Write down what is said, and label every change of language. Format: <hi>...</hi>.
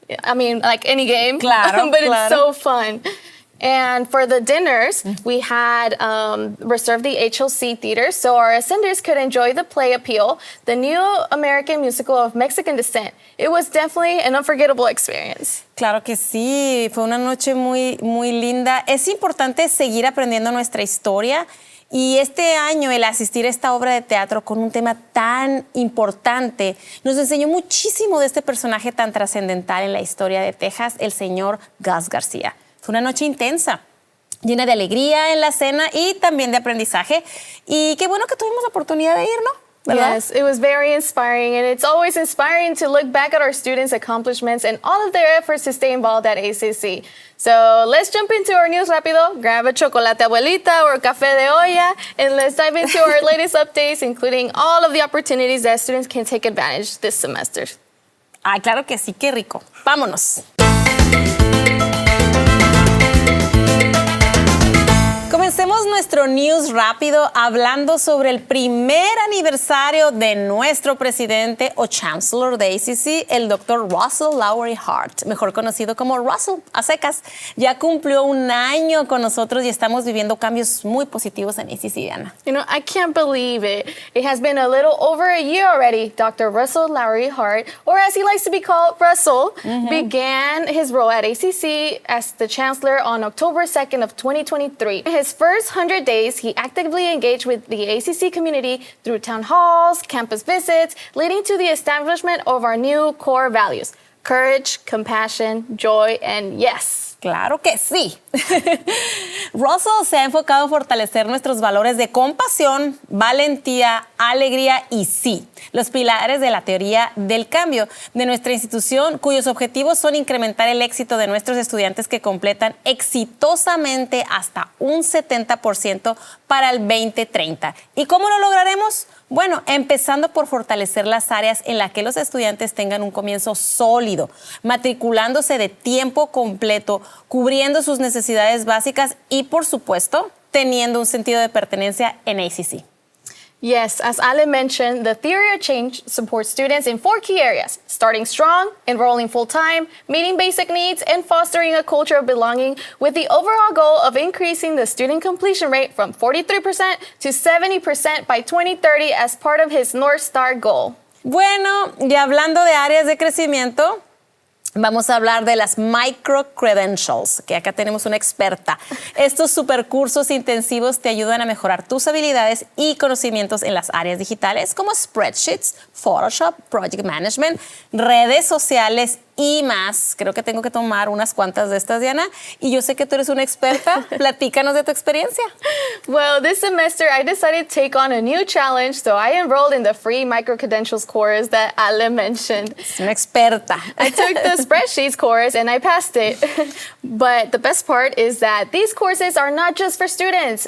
<en>I mean, like any game.</en> <es>Claro,</es> <en>but</en> <es>claro.</es> <en>It's so fun. And for the dinners, we had reserved the HLC Theater so our ascenders could enjoy the play Appeal, the new American musical of Mexican descent. It was definitely an unforgettable experience.</en> <es>Claro que sí, fue una noche muy linda. Es importante seguir aprendiendo nuestra historia, y este año el asistir a esta obra de teatro con un tema tan importante nos enseñó muchísimo de este personaje tan trascendental en la historia de Texas, el señor Gus García. Fue una noche intensa, llena de alegría en la cena y también de aprendizaje. Y qué bueno que tuvimos la oportunidad de ir, ¿no? ¿Verdad?</es> <en>Yes, it was very inspiring, and it's always inspiring to look back at our students' accomplishments and all of their efforts to stay involved at ACC. So let's jump into our news rápido, grab a chocolate abuelita or café de olla, and let's dive into our latest updates, including all of the opportunities that students can take advantage this semester.</en> <es>Ay, claro que sí, qué rico. Vámonos. Comencemos nuestro news rápido hablando sobre el primer aniversario de nuestro presidente o chancellor de ACC, el Dr. Russell Lowery Hart, mejor conocido como Russell a secas. Ya cumplió 1 año con nosotros y estamos viviendo cambios muy positivos en ACC, Diana.</es> <en>You know, I can't believe it. It has been a little over a year already. Dr. Russell Lowery Hart, or as he likes to be called, Russell, began his role at ACC as the chancellor on October 2nd of 2023. His first 100 days, he actively engaged with the ACC community through town halls, campus visits, leading to the establishment of our new core values: courage, compassion, joy, and yes.</en> <es>Claro que sí. Russell se ha enfocado en fortalecer nuestros valores de compasión, valentía, alegría y sí, los pilares de la teoría del cambio de nuestra institución, cuyos objetivos son incrementar el éxito de nuestros estudiantes que completan exitosamente hasta un 70% para el 2030. ¿Y cómo lo lograremos? Bueno, empezando por fortalecer las áreas en las que los estudiantes tengan un comienzo sólido, matriculándose de tiempo completo, cubriendo sus necesidades básicas y, por supuesto, teniendo un sentido de pertenencia en ACC.</es> <en>Yes, as Ale mentioned, the theory of change supports students in 4 key areas: starting strong, enrolling full-time, meeting basic needs, and fostering a culture of belonging, with the overall goal of increasing the student completion rate from 43% to 70% by 2030 as part of his North Star goal.</en> <es>Bueno, y hablando de áreas de crecimiento, vamos a hablar de las micro-credentials, que acá tenemos una experta. Estos supercursos intensivos te ayudan a mejorar tus habilidades y conocimientos en las áreas digitales como spreadsheets, Photoshop, project management, redes sociales y más. Creo que tengo que tomar unas cuantas de estas, Diana, y yo sé que tú eres una experta. Platícanos de tu experiencia.</es> <en>Well, this semester I decided to take on a new challenge, so I enrolled in the free micro-credentials course that Ale mentioned.</en> <es>Es una experta.</es> <en>I took the spreadsheets course and I passed it. But the best part is that these courses are not just for students.</en>